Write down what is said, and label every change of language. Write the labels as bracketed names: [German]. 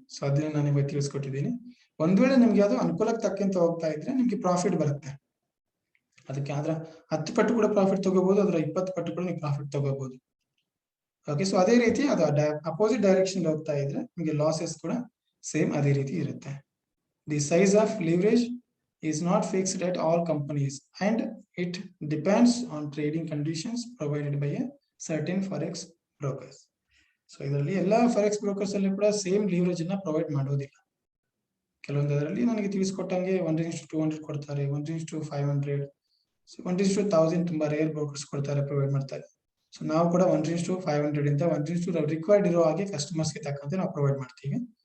[Kannada] So ಅದನ್ನ ನಾನು ನಿಮಗೆ ತಿಳಿಸ್ಕೊಟ್ಟಿದ್ದೀನಿ. ಒಂದ್ ವೇಳೆ ನಿಮ್ಗೆ ಅದು ಅನುಕೂಲಕ್ಕೆ ತಕ್ಕಂತ ಹೋಗ್ತಾ ಇದ್ರೆ ನಿಮ್ಗೆ ಪ್ರಾಫಿಟ್ ಬರುತ್ತೆ. ಅದಕ್ಕೆ ಆದ್ರ 10 ಪಟ್ಟು ಕೂಡ ಪ್ರಾಫಿಟ್ ತಗೋಬಹುದು, ಅದರ 20 ಪಟ್ಟು ಕೂಡ ನೀವು ಪ್ರಾಫಿಟ್ ತಗೋಬಹುದು. ಓಕೆ, ಸೊ ಅದೇ ರೀತಿ ಅದು ಅಪೋಸಿಟ್ ಡೈರೆಕ್ಷನ್ ಹೋಗ್ತಾ ಇದ್ರೆ ನಿಮಗೆ ಲಾಸಸ್ ಕೂಡ ಸೇಮ್ ಅದೇ ರೀತಿ ಇರುತ್ತೆ. [English] The size of leverage is not fixed at all companies and it depends on trading conditions provided by a certain forex brokers. [Kannada] So ಇದರಲ್ಲಿ ಎಲ್ಲ ಫಾರೆಕ್ಸ್ ಬ್ರೋಕರ್ಸ್ ಅಲ್ಲಿ ಕೂಡ ಸೇಮ್ ಲಿವರೇಜ್ ಅನ್ನ ಪ್ರೊವೈಡ್ ಮಾಡೋದಿಲ್ಲ. ಕೆಲವೊಂದರಲ್ಲಿ ನನಗೆ ತಿಳಿಸ್ಕೊಟ್ಟಂಗೆ 1:200 ಕೊಡ್ತಾರೆ, 1:500, 1:1000 ತುಂಬಾ ರೇರ್ ಬ್ರೋಕರ್ಸ್ ಕೊಡ್ತಾರೆ, ಪ್ರೊವೈಡ್ ಮಾಡ್ತಾರೆ. ಸೊ ನಾವು ಕೂಡ 1:500 ಇಂದ 1:1 ರಿಕ್ವೈರ್ಡ್ ಇರೋ ಹಾಗೆ ಕಸ್ಟಮರ್ಸ್ ಗೆ ತಕ್ಕಂತೆ ನಾವು ಪ್ರೊವೈಡ್ ಮಾಡ್ತೀವಿ.